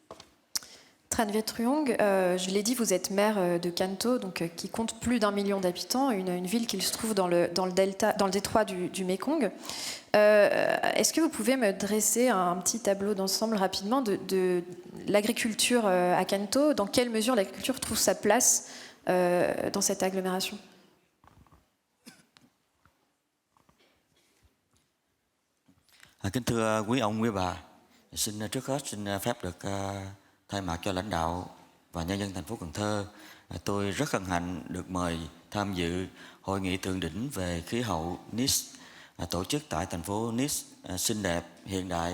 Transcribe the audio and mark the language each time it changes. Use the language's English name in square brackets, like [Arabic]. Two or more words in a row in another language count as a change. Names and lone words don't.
[French] Tran Viet Truong, je l'ai dit, vous êtes maire de Kanto, donc, qui compte plus d'1 million d'habitants, une ville qui se trouve dans le détroit du Mékong. Est-ce que vous pouvez me dresser un petit tableau d'ensemble rapidement de l'agriculture à Kanto? Dans quelle mesure l'agriculture trouve sa place dans cette agglomération? [Vietnamese] Kính thưa quý ông, quý bà, trước hết xin phép được thay mặt cho lãnh đạo và nhân dân thành phố Cần Thơ, tôi rất hân hạnh được mời tham dự hội nghị thượng đỉnh về khí hậu Nice tổ chức tại thành phố Nice xinh đẹp, hiện đại.